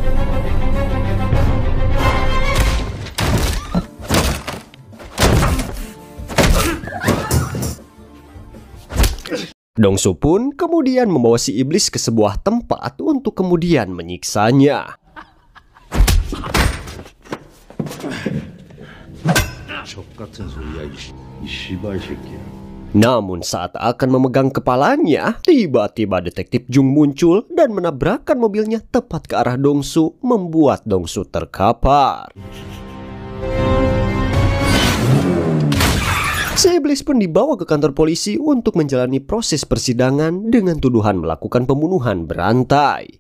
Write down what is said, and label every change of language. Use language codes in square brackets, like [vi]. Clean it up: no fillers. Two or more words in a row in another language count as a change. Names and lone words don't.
[id] Dong-su pun kemudian membawa si iblis ke sebuah tempat untuk kemudian menyiksanya. [ko] 적 같은 소리야 이 씨발 새끼야. [id] Namun saat akan memegang kepalanya, tiba-tiba detektif Jung muncul dan menabrakkan mobilnya tepat ke arah Dong-su, membuat Dong-su terkapar. Si iblis pun dibawa ke kantor polisi untuk menjalani proses persidangan dengan tuduhan melakukan pembunuhan berantai.